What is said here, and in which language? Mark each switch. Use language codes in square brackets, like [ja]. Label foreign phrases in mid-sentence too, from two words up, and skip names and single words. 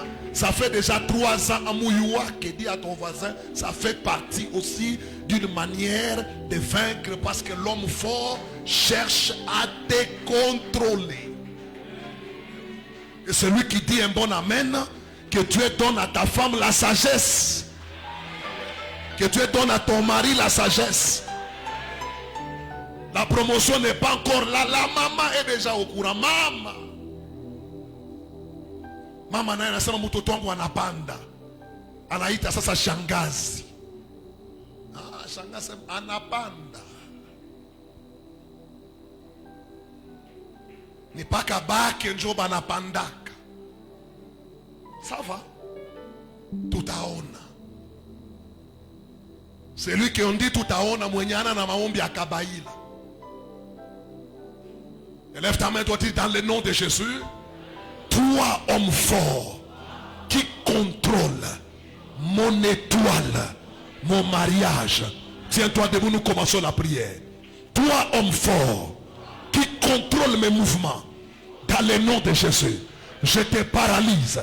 [fr] Ça fait déjà 3 ans à Mouyouak. Dis à ton voisin, ça fait partie aussi d'une manière de vaincre, parce que l'homme fort cherche à te contrôler. Et celui qui dit un bon amen, que Dieu donne à ta femme la sagesse, que Dieu donne à ton mari la sagesse. La promotion n'est pas encore là. La maman est déjà au courant. [sw] Mama naye anasema mtoto wangu anapanda. Anaita sasa shangazi. Shangazi anapanda. Ni paka bake njoba anapandaka. Sawa? Tutaona. [fr] Celui qui on dit [sw] tutaona mwenye ana na maombi ya kabaila. [fr] Lève ta main, toi, dis dans le nom de Jésus. Toi, homme fort, qui contrôle mon étoile, mon mariage. Tiens-toi debout, nous commençons la prière. Toi, homme fort, qui contrôle mes mouvements, dans le nom de Jésus, je te paralyse.